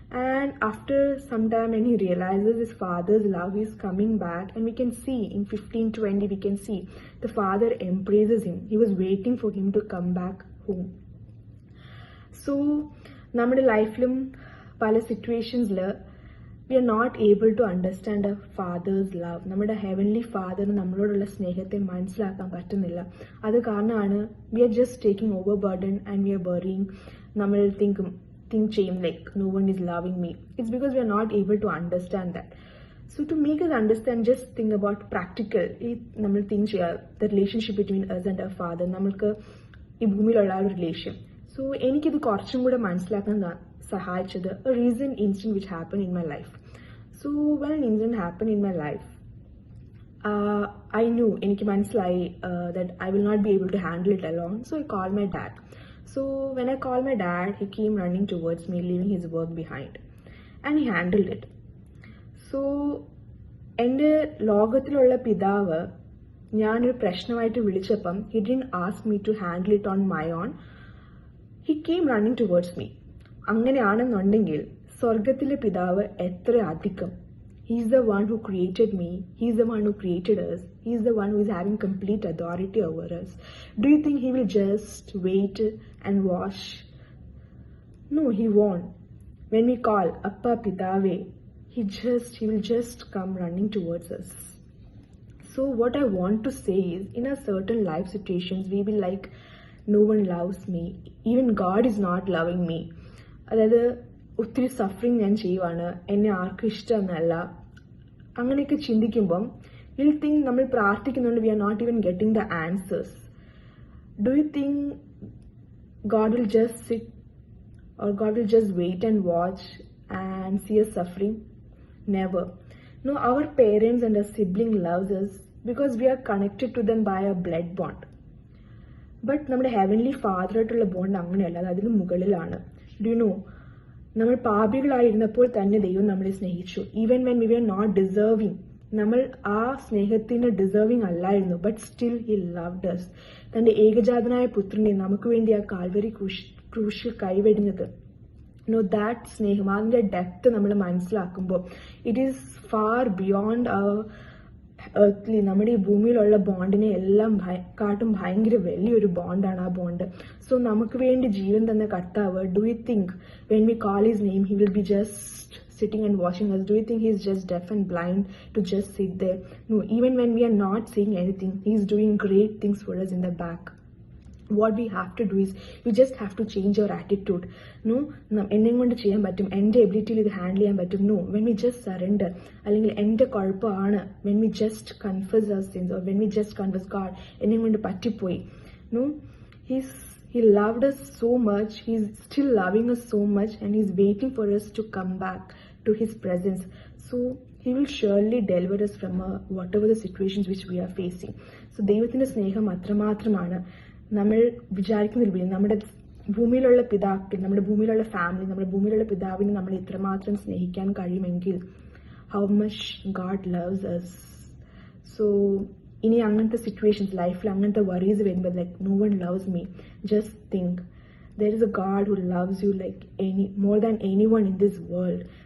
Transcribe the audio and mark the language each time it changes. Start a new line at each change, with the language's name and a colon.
English: And after some time when he realizes his father's love, he is coming back, and we can see in 15:20 we can see the father embraces him. He was waiting for him to come back home. So
Malayalam: നമ്മുടെ ലൈഫിലും പല സിറ്റുവേഷൻസിൽ
English: We are not able to understand a father's love.
Malayalam: നമ്മുടെ heavenly ഫാദറിന് നമ്മളോടുള്ള സ്നേഹത്തെ മനസ്സിലാക്കാൻ പറ്റുന്നില്ല. അത് കാരണമാണ്
English: We are just taking over burden and we are worrying.
Malayalam: നമ്മൾ തിങ്ക് ചെയ്യും
English: Like no one is loving me. It's because we are not able to understand that. So to make us understand, just think about practical.
Malayalam: നമ്മൾ think ചെയ്യുക
English: the relationship between us and our father,
Malayalam: നമ്മൾക്ക് ഈ ഭൂമിയിലുള്ള ആ ഒരു relation. So എനിക്കിത് കുറച്ചും കൂടെ മനസ്സിലാക്കാൻ സഹായിച്ചത്
English: a recent incident which happened in my life. So when an incident happened in my life, I knew,
Malayalam: എനിക്ക് മനസ്സിലായി
English: that I will not be able to handle it alone. So I called my dad. So when I called my dad, he came running towards me, leaving his work behind, and he handled it.
Malayalam: So എൻ്റെ ലോകത്തിലുള്ള പിതാവ് ഞാനൊരു പ്രശ്നമായിട്ട് വിളിച്ചപ്പം
English: He didn't ask me to handle it on my own. He came running towards me.
Malayalam: അങ്ങനെയാണെന്നുണ്ടെങ്കിൽ സ്വർഗത്തിലെ പിതാവ് എത്ര അധികം.
English: He is the one who created me. He is the one who created us. He is the one who is having complete authority over us. Do you think he will just wait and watch? No, he won't. When we call Appa Pitave, he will just come running towards us. So what I want to say is, in a certain life situations, we will like, no one loves me, even God is not loving me.
Malayalam: അതായത് ഒത്തിരി suffering ഞാൻ ചെയ്യുവാണ്, എന്നെ ആർക്കും ഇഷ്ടമെന്നല്ല, അങ്ങനെയൊക്കെ ചിന്തിക്കുമ്പം will think നമ്മൾ പ്രാർത്ഥിക്കുന്നുണ്ട്
English: We are not even getting the answers. Do you think God will just sit, or God will just wait and watch and see us suffering? Never. No, our parents and our sibling loves us because we are connected to them by a blood bond.
Malayalam: But നമ്മുടെ heavenly ഫാദറായിട്ടുള്ള bond അങ്ങനെയല്ല, അത് അതിന് മുകളിലാണ്. Do know, നമ്മൾ പാപികളായിരുന്നപ്പോൾ തന്നെ ദൈവം നമ്മളെ സ്നേഹിച്ചു.
English: even when we were not deserving,
Malayalam: നമ്മൾ ആ സ്നേഹത്തിന് ഡിസേർവിങ് അല്ലായിരുന്നു,
English: But still he loved us.
Malayalam: തന്റെ ഏകജാതനായ പുത്രനെ നമുക്ക് വേണ്ടി ആ കാൽവരി ക്രൂശിൽ കൈവെടിഞ്ഞത്, നോ ദാറ്റ് സ്നേഹം, അതിന്റെ ഡെപ്ത് നമ്മൾ മനസ്സിലാക്കുമ്പോൾ
English: it is far beyond earthly,
Malayalam: നമ്മുടെ ഈ ഭൂമിയിലുള്ള ബോണ്ടിനെ എല്ലാം കാട്ടും ഭയങ്കര വലിയൊരു ബോണ്ടാണ് ആ ബോണ്ട്. സോ നമുക്ക് വേണ്ടി ജീവൻ തന്ന കർത്താവ്,
English: Do you think when we call his name he will be just sitting and watching us? Do you think he's just deaf and blind to just sit there? No, even when we are not saying anything, he's doing great things for us in the back. What we have to do is, you just have to change your attitude.
Malayalam: No, എന്നെ കൊണ്ട് ചെയ്യാൻ പറ്റും, എൻ്റെ എബിലിറ്റിയിൽ ഇത് handle ചെയ്യാൻ പറ്റും.
English: no, when we just surrender,
Malayalam: അല്ലെങ്കിൽ എൻ്റെ കുഴപ്പമാണ്,
English: when we just confess our sins, or when we just confess God
Malayalam: എന്നെ കൊണ്ട് പറ്റിപ്പോയി.
English: No, he loved us so much, he's still loving us so much, and he's waiting for us to come back to his presence. So he will surely deliver us from whatever the situations which we are facing.
Malayalam: So ദൈവത്തിൻ്റെ സ്നേഹം അത്രമാത്രമാണ്. നമ്മൾ വിചാരിക്കുന്നതിലുപരി നമ്മുടെ ഭൂമിയിലുള്ള പിതാക്കൾ, നമ്മുടെ ഭൂമിയിലുള്ള family, നമ്മുടെ ഭൂമിയിലുള്ള പിതാവിനെ നമ്മൾ ഇത്രമാത്രം സ്നേഹിക്കാൻ കഴിയുമെങ്കിൽ
English: How much God loves us.
Malayalam: So ഇനി അങ്ങനത്തെ സിറ്റുവേഷൻസ് ലൈഫിൽ അങ്ങനത്തെ വറീസ് വരുമ്പോൾ
English: Like no one loves me, just think there is a God who loves you like more than anyone in this world.